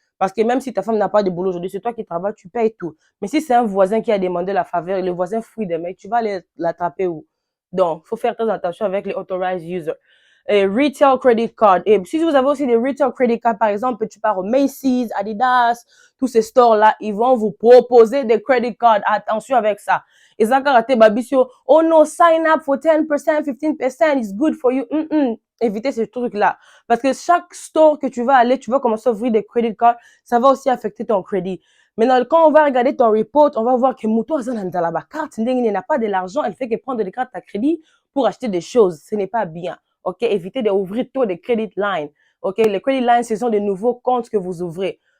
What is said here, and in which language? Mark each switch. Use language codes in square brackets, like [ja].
[fr] Parce que même si ta femme n'a pas de boulot aujourd'hui, c'est toi qui travailles, tu payes tout. Mais si c'est un voisin qui a demandé la faveur et le voisin fouille des mecs, tu vas aller l'attraper où? Donc, il faut faire très attention avec les authorized users. Et retail credit card. Et si vous avez aussi des retail credit card, par exemple, tu pars au Macy's, Adidas, tous ces stores-là, ils vont vous proposer des credit cards. Attention avec ça. [en] Et ça, quand tu babisio, oh no, sign up for 10%, 15%, it's good for you. [fr] Évitez ce truc-là. Parce que chaque store que tu vas aller, tu vas commencer à ouvrir des credit cards, ça va aussi affecter ton crédit. Maintenant, quand on va regarder ton report, on va voir que Mouto dans la carte, il n'a pas de l'argent, elle fait que prendre des cartes à crédit pour acheter des choses. Ce n'est pas bien. OK? Évitez d'ouvrir tous des credit lines. OK? Les credit lines, ce sont des nouveaux comptes que vous ouvrez.